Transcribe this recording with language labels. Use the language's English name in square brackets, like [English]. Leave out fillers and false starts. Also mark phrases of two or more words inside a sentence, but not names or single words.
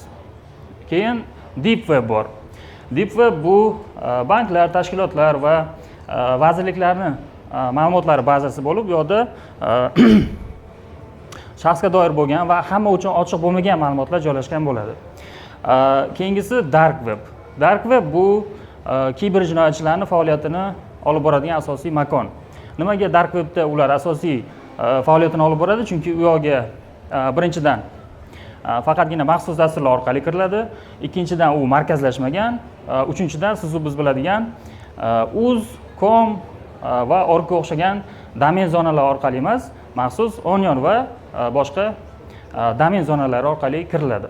[Uzbek] Keyin [English] Deep web [Uzbek] bor. [English] Deep web [Uzbek] bu banklar, tashkilotlar va vazirliklarning ma'lumotlari bazasi bo'lib, bu yerda shaxsga doir bo'lgan va hamma uchun ochiq bo'lmagan ma'lumotlar joylashgan bo'ladi. Keyingisi [English] Dark web. Dark web [Uzbek] bu kiber jinoyatchilarning faoliyatini olib boradigan asosiy makon. Nimaga dark webda ular asosiy faoliyatini olib boradi? Chunki u yerga birinchidan faqatgina maxsus dasturlar orqali kiriladi. Ikkinchidan u markazlashmagan. Uchinchidan siz biz biladigan uz, com va org o'xshagan domen zonalar orqali emas, maxsus onion va boshqa domen zonalari orqali kiriladi.